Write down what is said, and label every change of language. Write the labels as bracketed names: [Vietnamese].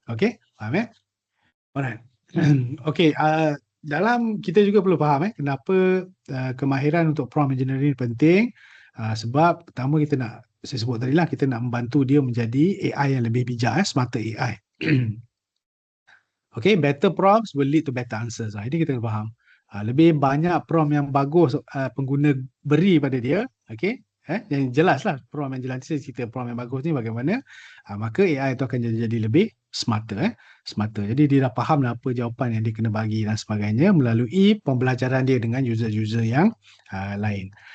[Malay] Okay, faham Alright. Okay, dalam kita juga perlu faham kenapa kemahiran untuk prompt engineering penting. Sebab pertama saya sebut tadi lah, kita nak membantu dia menjadi AI yang lebih bijak, smarter AI. [English] Okay, better prompts will lead to better answers. [Malay] Ini kita kena faham. Lebih banyak prompt yang bagus pengguna beri pada dia, okay, yang jelas lah, prompt yang jelas, kita prompt yang bagus ni bagaimana, maka AI itu akan jadi lebih smarter. Jadi dia dah faham lah apa jawapan yang dia kena bagi dan sebagainya melalui pembelajaran dia dengan user-user yang lain.